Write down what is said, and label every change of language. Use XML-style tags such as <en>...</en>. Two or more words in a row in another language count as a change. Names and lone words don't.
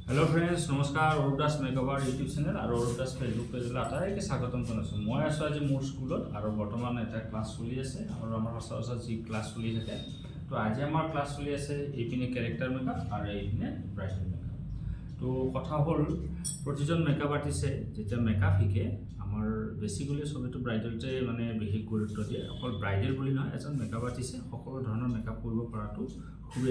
<en>hello friends</en> <as>नमस्कार अरुप दास मेकअपर यूट्यूब चैनल और अरुप दास फेसबुक पेजल आटाइके स्वागतम जानाइছোঁ মই আছো আজি মোৰ স্কুলত আৰু বৰ্তমান এটা ক্লাছ চলি আছে আৰু আমাৰ সচৰাচৰ যি ক্লাছ চলি থাকে তো আজি আমাৰ ক্লাছ চলি আছে এইপিনে</as> <en>character makeup</en> <as>আৰু এইপিনে</as> <en>bridal makeup</en> <as>তো কথা হ'ল প্ৰতিজন</as> <en>makeup artistে</en> <as>যেতিয়া মেকআপ শিকে আমাৰ বেসিক্যালি সবেটো ব্ৰাইডালতে মানে বিশেষ গুৰুত্ব দিয়ে অকল ব্ৰাইডাল বুলি নহয় এজন</as> <en>makeup artistে</en> <as>সকলো ধৰণৰ মেকআপ কৰিব পৰাটো খুবেই</as>